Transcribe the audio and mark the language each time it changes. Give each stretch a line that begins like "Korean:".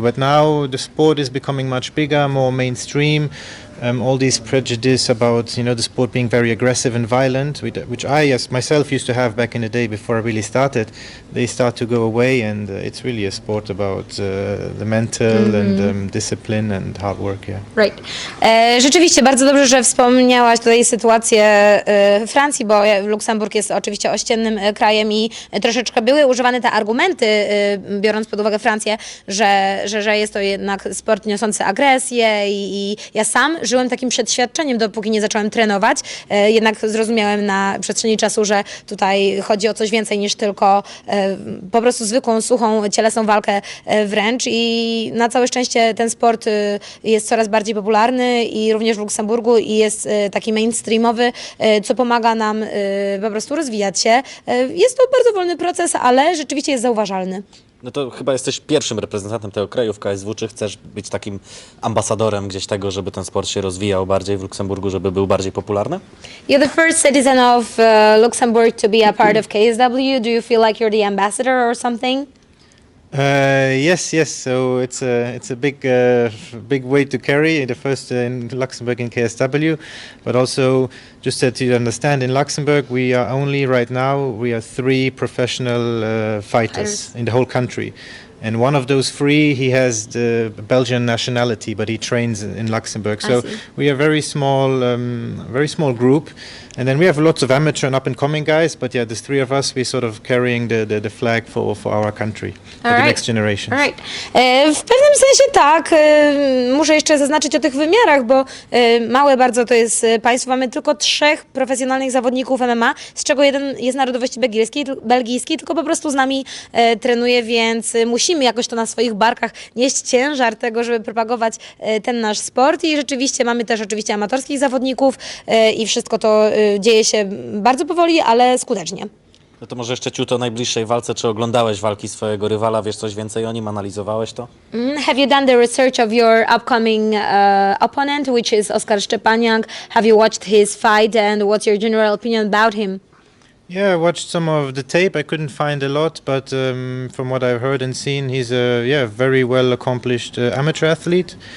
English: But now the sport is becoming much bigger, more mainstream. All these prejudice about the sport being very aggressive and violent, which I as myself used to have back in the day before I really started, they start to go away, and it's really a sport about the mental and discipline and hard work. Yeah. Right.
Polish: Rzeczywiście bardzo dobrze, że wspomniałaś tutaj sytuację Francji, bo Luksemburg jest oczywiście ościennym krajem i troszeczkę były używane te argumenty, biorąc pod uwagę Francję, że jest to jednak sport niosący agresję i ja sam żyłem takim przeświadczeniem, dopóki nie zacząłem trenować. Jednak zrozumiałem na przestrzeni czasu, że tutaj chodzi o coś więcej niż tylko po prostu zwykłą, suchą, cielesną walkę wręcz i na całe szczęście ten sport jest coraz bardziej popularny i również w Luksemburgu i jest taki mainstreamowy, co pomaga nam po prostu rozwijać się. Jest to bardzo wolny proces, ale rzeczywiście jest zauważalny. No to chyba jesteś pierwszym reprezentantem tego kraju w KSW. Czy chcesz być takim ambasadorem gdzieś tego, żeby ten sport się rozwijał bardziej w Luksemburgu, żeby był bardziej popularny?
English: You're the first citizen of Luxembourg to be a part of KSW. Do you feel like you're the ambassador or something? Yes. So it's a big weight to carry. The first in Luxembourg in KSW, but also just to understand, in Luxembourg we are only right now 3 professional fighters in the whole country. And one of those 3, he has the Belgian nationality, but he trains in Luxembourg. So we are very small group. And then we have lots of amateur and up-and-coming guys, but yeah, there's 3 of us. We're sort of carrying the flag for our country, for the next generation. Right.
Polish: W pewnym sensie tak. Muszę jeszcze zaznaczyć o tych wymiarach, bo małe bardzo to jest państwo. Mamy tylko 3 profesjonalnych zawodników MMA, z czego jeden jest narodowości belgijskiej, tylko po prostu z nami trenuje, więc musimy jakoś to na swoich barkach nieść ciężar tego, żeby propagować ten nasz sport i rzeczywiście mamy też oczywiście amatorskich zawodników i wszystko to dzieje się bardzo powoli, ale skutecznie. No to może jeszcze ciut o najbliższej walce. Czy oglądałeś walki swojego rywala? Wiesz coś więcej o nim? Analizowałeś to?
English: Have you done the research of your upcoming opponent, which is Oskar Szczepaniak? Have you watched his fight and what's your general opinion about him? Yeah, I watched some of the tape. I couldn't find a lot, but from what I've heard and seen, he's a very well accomplished amateur athlete.